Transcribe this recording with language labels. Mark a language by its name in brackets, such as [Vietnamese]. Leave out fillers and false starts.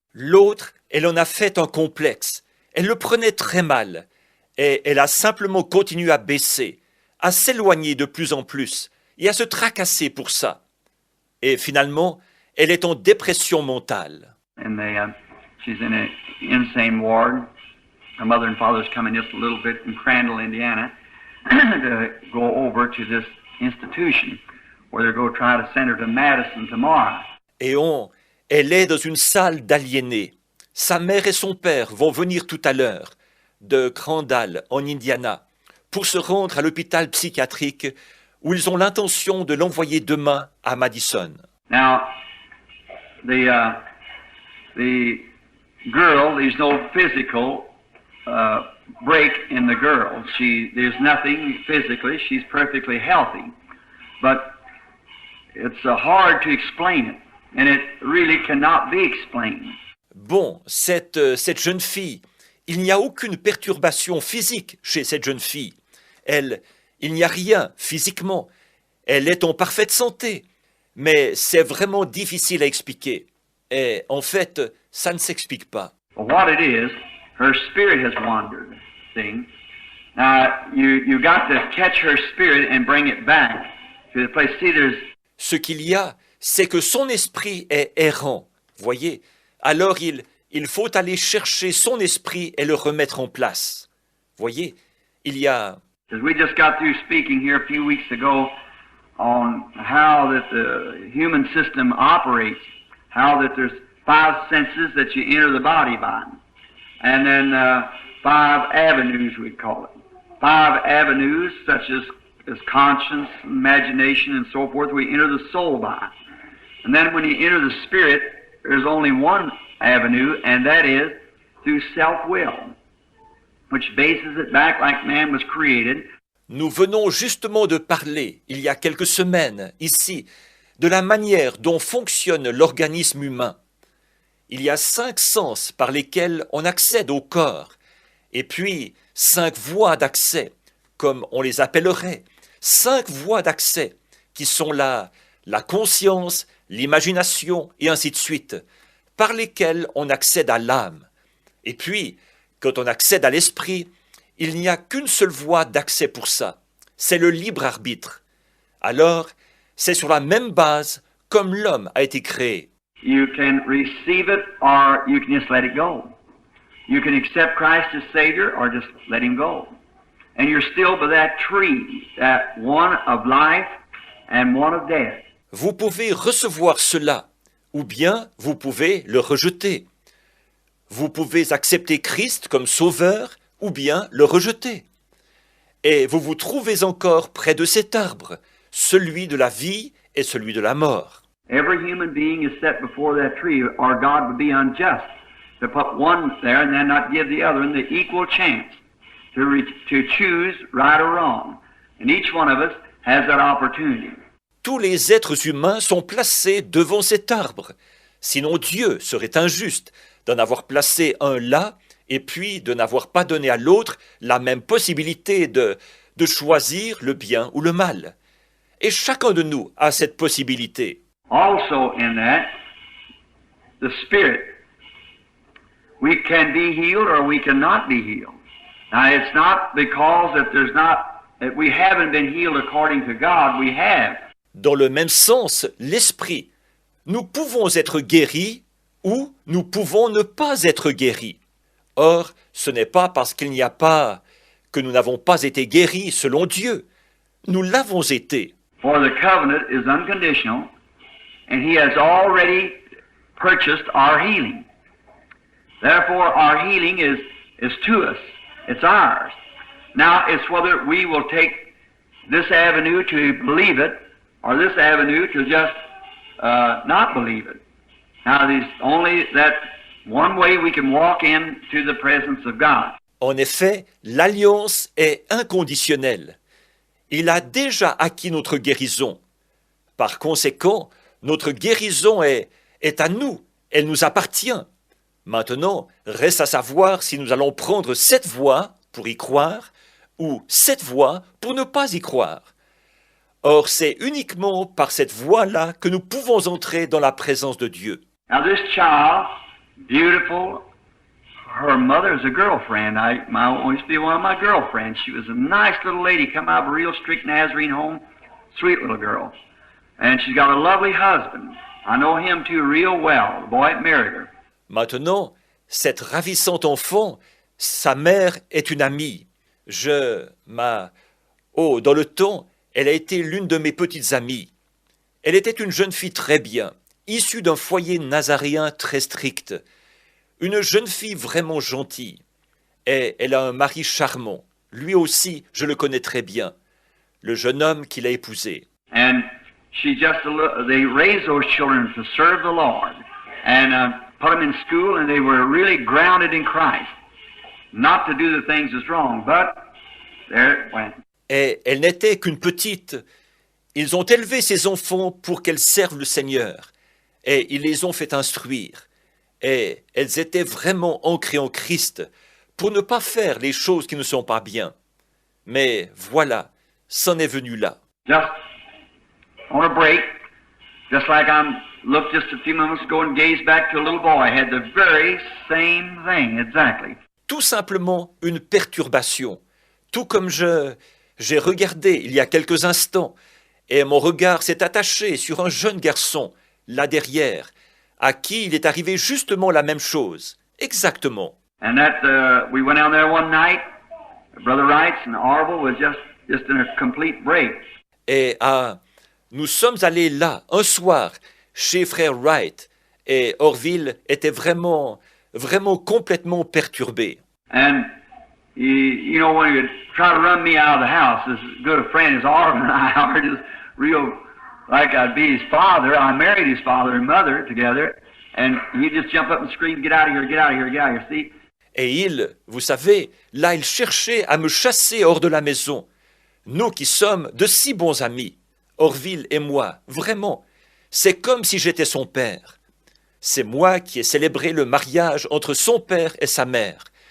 [French] L'autre, elle en a fait un complexe. Elle le prenait très mal, et elle a simplement continué à baisser, à s'éloigner de plus en plus, et à se tracasser pour ça. Et finalement, elle est en dépression mentale. [English] And she's in an insane ward. Her mother and father's coming just a little bit from Crandall, Indiana, to go over to this institution where they're going to try to send her to Madison tomorrow. [French] Et elle est dans une salle d'aliénés. Sa mère et son père vont venir tout à l'heure de Crandall, en Indiana, pour se rendre à l'hôpital psychiatrique où ils ont l'intention de l'envoyer demain à Madison. [English] Now, the girl, there's no physical break in the girl. There's nothing physically. She's perfectly healthy. But it's hard to explain it, and it really cannot be explained. [French] Bon, cette jeune fille, il n'y a aucune perturbation physique chez cette jeune fille. Il n'y a rien physiquement. Elle est en parfaite santé. Mais c'est vraiment difficile à expliquer. Et en fait, ça ne s'explique pas. [English] What it is, her spirit has wandered. See? Now, you got to catch her spirit and bring it back to the place. See, there's... [French] Ce qu'il y a, c'est que son esprit est errant. Voyez? Alors il faut aller chercher son esprit et le remettre en place. Voyez? Il y a... [English] We just got through speaking here a few weeks ago on how that the human system operates, how that there's 5 senses that you enter the body by, and then 5 avenues, we'd call it. 5 avenues such as conscience, imagination, and so forth, we enter the soul by. And then when you enter the spirit, there's only one avenue, and that is through self-will, which bases it back like man was created. [French] Nous venons justement de parler, il y a quelques semaines, ici, de la manière dont fonctionne l'organisme humain. Il y a 5 sens par lesquels on accède au corps, et puis 5 voies d'accès, comme on les appellerait, 5 voies d'accès, qui sont la conscience, l'imagination, et ainsi de suite, par lesquelles on accède à l'âme. Et puis, quand on accède à l'esprit, il n'y a qu'une seule voie d'accès pour ça, c'est le libre arbitre. Alors, c'est sur la même base comme l'homme a été créé. [English] You can receive it or you can just let it go. You can accept Christ as Savior or just let Him go. And you're still by that tree, that one of life and one of death. [French] Vous pouvez recevoir cela, ou bien vous pouvez le rejeter. Vous pouvez accepter Christ comme sauveur, ou bien le rejeter. Et vous vous trouvez encore près de cet arbre, celui de la vie et celui de la mort. [English] Every human being is set before that tree, or God would be unjust to put one there and then not give the other one the equal chance to choose right or wrong. And each one of us has that opportunity. [French] Tous les êtres humains sont placés devant cet arbre. Sinon Dieu serait injuste d'en avoir placé un là et puis de n'avoir pas donné à l'autre la même possibilité de choisir le bien ou le mal. Et chacun de nous a cette possibilité. [English] Also in that, the Spirit, we can be healed or we cannot be healed. Now it's not because that we haven't been healed according to God, we have. [French] Dans le même sens, l'esprit, nous pouvons être guéris ou nous pouvons ne pas être guéris. Or, ce n'est pas parce qu'il n'y a pas que nous n'avons pas été guéris selon Dieu. Nous l'avons été. [English] For the covenant is unconditional, and He has already purchased our healing. Therefore, our healing is to us. It's ours. Now, it's whether we will take this avenue to believe it or this avenue to just not believe it. Now, there's only that one way we can walk into the presence of God. [French] En effet, l'alliance est inconditionnelle. Il a déjà acquis notre guérison. Par conséquent, notre guérison est à nous, elle nous appartient. Maintenant, reste à savoir si nous allons prendre cette voie pour y croire ou cette voie pour ne pas y croire. Or, c'est uniquement par cette voie-là que nous pouvons entrer dans la présence de Dieu. [English] Now this child, beautiful, her mother is a girlfriend. I used to be one of my girlfriends. She was a nice little lady, come out of a real strict Nazarene home, sweet little girl. And she's got a lovely husband. I know him too real well, the boy that married her. [French] Maintenant, cette ravissante enfant, sa mère est une amie. Dans le temps, elle a été l'une de mes petites amies. Elle était une jeune fille très bien, issue d'un foyer nazaréen très strict. Une jeune fille vraiment gentille. Et elle a un mari charmant. Lui aussi, je le connais très bien. Le jeune homme qu'il a épousé. [English] And they raised those children to serve the Lord. And put them in school, and they were really grounded in Christ. Not to do the things that's wrong, but there it went. [French] Et elle n'était qu'une petite. Ils ont élevé ces enfants pour qu'elles servent le Seigneur. Et ils les ont fait instruire. Et elles étaient vraiment ancrées en Christ pour ne pas faire les choses qui ne sont pas bien. Mais voilà, c'en est venu là. [English] Just on a break, just like looked just a few moments ago and gazed back to a little boy, had the very same thing, exactly. [French] Tout simplement une perturbation. Tout comme j'ai regardé il y a quelques instants, et mon regard s'est attaché sur un jeune garçon, là derrière, à qui il est arrivé justement la même chose, exactement. [English] And we went down there one night, Brother Wrights and Orville was just in a complete break. [French] Et nous sommes allés là, un soir, chez frère Wright, et Orville était vraiment complètement perturbé. [English] And you know, when you try to run me out of the house, as good a friend as Orville and I are, just real like I'd be his father. I married his father and mother together, and he'd just jump up and scream, "Get out of here! Get out of here! Get out of here!" See? [French] Et vous savez, là, il cherchait à me chasser hors de la maison. Nous qui sommes de si bons amis, Orville et moi, vraiment, c'est comme si j'étais son père. C'est moi qui ai célébré le mariage entre son père et sa mère.